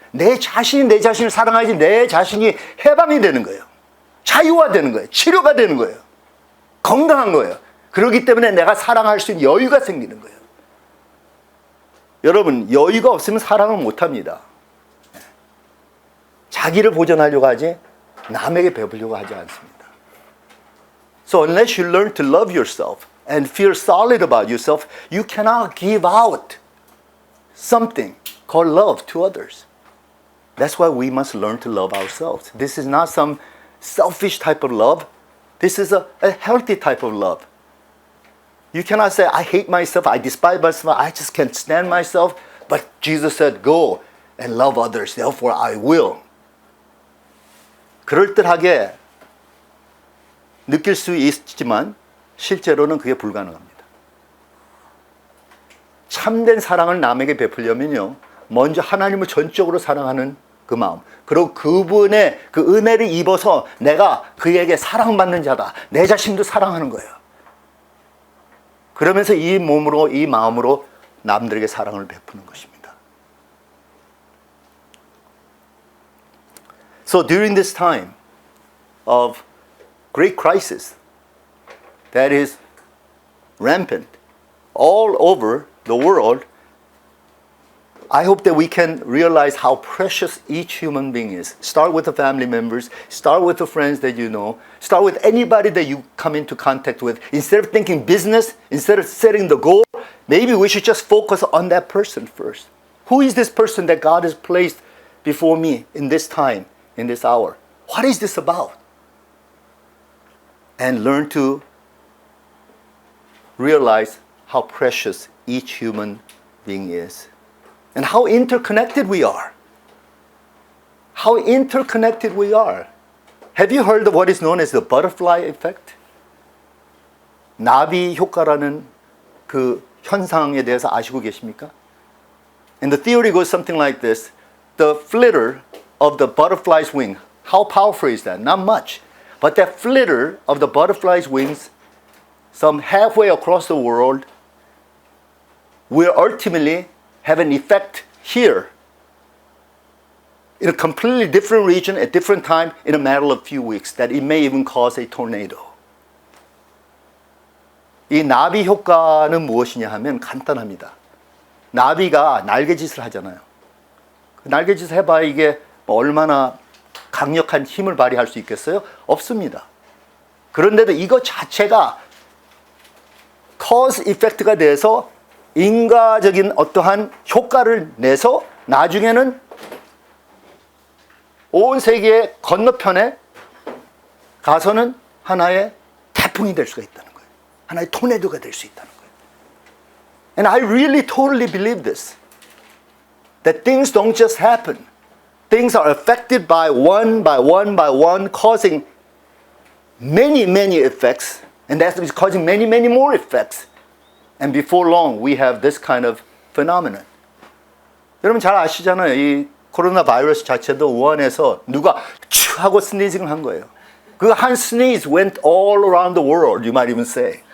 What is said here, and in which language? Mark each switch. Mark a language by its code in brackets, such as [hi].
[ko] 내 자신이 내 자신을 사랑하지, 내 자신이 해방이 되는 거예요. 자유화되는 거예요. 치료가 되는 거예요. 건강한 거예요. 그렇기 때문에 내가 사랑할 수 있는 여유가 생기는 거예요. 여러분, 여유가 없으면 사랑을 못합니다. 자기를 보존하려고 하지 남에게 베풀려고 하지 않습니다. [en] So unless you learn to love yourself and feel solid about yourself, you cannot give out something called love to others. That's why we must learn to love ourselves. This is not some selfish type of love. This is a healthy type of love. You cannot say, I hate myself, I despise myself, I just can't stand myself. But Jesus said, go and love others, therefore I will. [ko] 그럴듯하게 느낄 수 있지만 실제로는 그게 불가능합니다. 참된 사랑을 남에게 베풀려면요, 먼저 하나님을 전적으로 사랑하는 그 마음, 그리고 그분의 그 은혜를 입어서 내가 그에게 사랑받는 자다, 내 자신도 사랑하는 거예요. 그러면서 이 몸으로, 이 마음으로 남들에게 사랑을 베푸는 것입니다. [en] So during this time of great crisis that is rampant all over the world, I hope that we can realize how precious each human being is. Start with the family members, start with the friends that you know, start with anybody that you come into contact with. Instead of thinking business, instead of setting the goal, maybe we should just focus on that person first. Who is this person that God has placed before me in this time, in this hour? What is this about? And learn to realize how precious each human being is. And how interconnected we are. How interconnected we are. Have you heard of what is known as the butterfly effect? [ko] 나비 효과라는 그 현상에 대해서 아시고 계십니까? [en] And the theory goes something like this. The flitter of the butterfly's wing. How powerful is that? Not much. But that flitter of the butterfly's wings, some halfway across the world, will ultimately have an effect here in a completely different region at different time in a matter of few weeks, that it may even cause a tornado. [ko] 이 나비 효과는 무엇이냐 하면 간단합니다. 나비가 날개짓을 하잖아요. 날개짓을 해봐야 이게 얼마나 강력한 힘을 발휘할 수 있겠어요? 없습니다. 그런데도 이것 자체가 cause effect 가 돼서 인과적인 어떠한 효과를 내서 나중에는 온 세계의 건너편에 가서는 하나의 태풍이 될 수가 있다는 거예요. 하나의 토네도가 될 수 있다는 거예요. [en] And I really totally believe this. That things don't just happen. Things are affected by one, causing many, many effects. And that is causing many, many more effects. And before long, we have this kind of phenomenon. [ko] 여러분 잘 아시잖아요. 이 코로나 바이러스 자체도 우한에서 누가 츄 하고 스니징을 한 거예요. 그 한 [en] sneeze went all around the world, you might even say.